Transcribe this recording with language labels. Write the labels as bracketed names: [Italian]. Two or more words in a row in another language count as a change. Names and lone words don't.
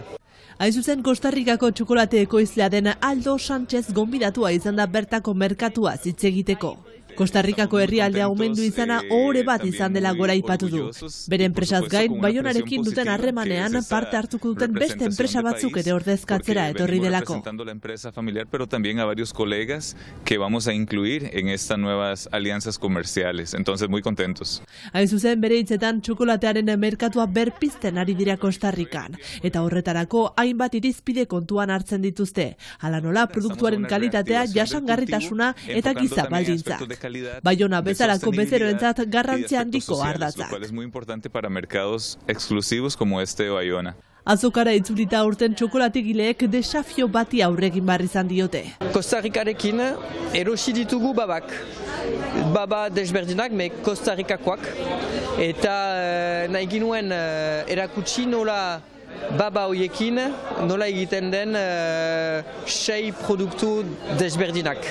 [Basque] Hain zuzen Costa Ricako txokolate ekoizlea den Aldo Sánchez gonbidatua izan da bertako merkatua hitz egiteko. Costa Ricako herrialdea omendu izana ohore bat izan dela goraipatu du. Bere enpresaz gain, Baionarekin duten harremanean parte hartuko duten beste enpresa batzuk ere ordezkatzera etorri delako. [Spanish] La empresa familiar, pero también a varios colegas que vamos a incluir en estas nuevas alianzas comerciales. Entonces, muy contentos. [Basque] Hain zuzen bere hitzetan txokolatearen merkatua berpizten ari dira Costa Rican. Eta horretarako hainbat irizpide kontuan hartzen dituzte. Hala nola, produktuaren kalitatea, jasangarritasuna eta giza baldintza. Baiona bezalako bezeroentzat garrantzia handiko ardatzak. [Spanish] Es muy importante para mercados exclusivos como este de Baiona. [Basque] Azokara itzulita urten txokolategileek desafio bati aurregin behar izan diote. Costa Ricarekin erosi ditugu babak. Baba desberdinak, me Costa Ricakoak. Eta nahi ginuen erakutsi nola baba hoiekin nola egiten den 6 produktu desberdinak.